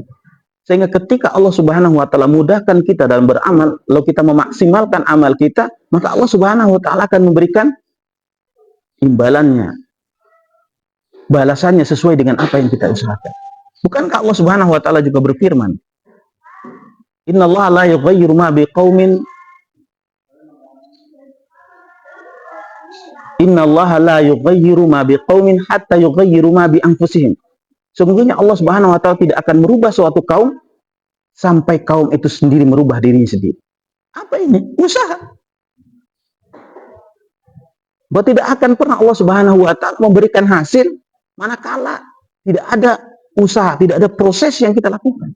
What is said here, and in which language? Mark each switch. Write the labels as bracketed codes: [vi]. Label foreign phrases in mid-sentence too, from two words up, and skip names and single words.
[id] Sehingga ketika [ar] الله سبحانه وتعالى [id] mudahkan kita dalam beramal, lalu kita memaksimalkan amal kita, maka [ar] الله سبحانه وتعالى [id] akan memberikan imbalannya, balasannya sesuai dengan apa yang kita usahakan. Bukankah [ar] الله سبحانه وتعالى [id] juga berfirman, [ar] "إن الله لا يغير ما بقوم إن الله لا يغير ما بقوم حتى يغيروا ما بأنفسهم." [id] Sungguhnya [ar] الله سبحانه وتعالى [id] tidak akan merubah suatu kaum sampai kaum itu sendiri merubah dirinya sendiri. Apa ini? Usaha. Bahwa tidak akan pernah [ar] الله سبحانه وتعالى [id] memberikan hasil manakala tidak ada usaha, tidak ada proses yang kita lakukan.